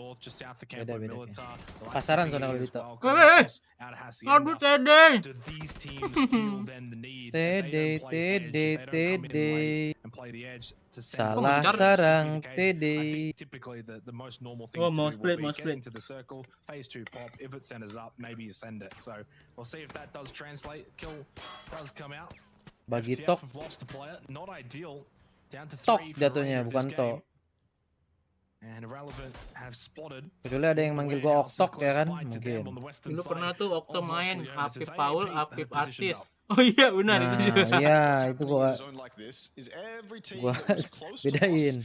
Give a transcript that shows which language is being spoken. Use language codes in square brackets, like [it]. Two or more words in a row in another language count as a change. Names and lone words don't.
[id] Pasaran soalnya kalau Dito. Aduh Tede. Salah sarang Tede. Oh mau split. [en] Phase 2 pop. If it centers up, maybe you send it. So we'll see if that does translate. Kill does come out. [id] Bagi Tok. Tok jatuhnya bukan To. Kecuali ada yang manggil gua Oktok ya kan, mungkin. Dulu pernah tuh Okto main Afif Paul, Afif Artis. Oh iya benar itu juga. Iya itu gua bedain.